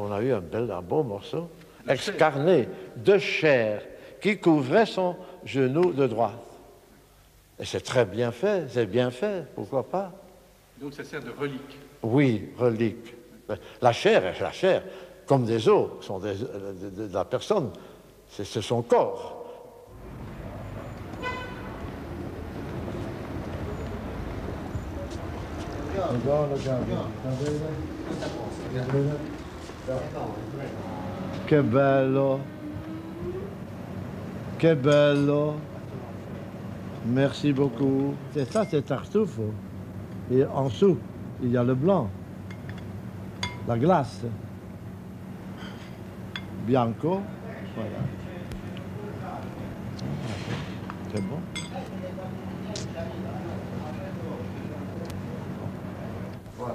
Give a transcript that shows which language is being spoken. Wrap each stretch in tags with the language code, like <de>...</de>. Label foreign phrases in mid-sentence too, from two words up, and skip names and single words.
<fr>On a eu un beau morceau, excarné de chair, qui couvrait son genou de droite. Et c'est très bien fait, c'est bien fait, pourquoi pas? Donc ça sert de relique. Oui, relique. La chair est la chair, comme des os, sont de la personne, c'est son corps.</fr> <it>Che bello, che bello,</it> <fr>merci beaucoup. C'est ça, c'est Tartufo. Et en dessous, il y a le blanc, la glace. Bianco, voilà. C'est bon. Voilà.</fr>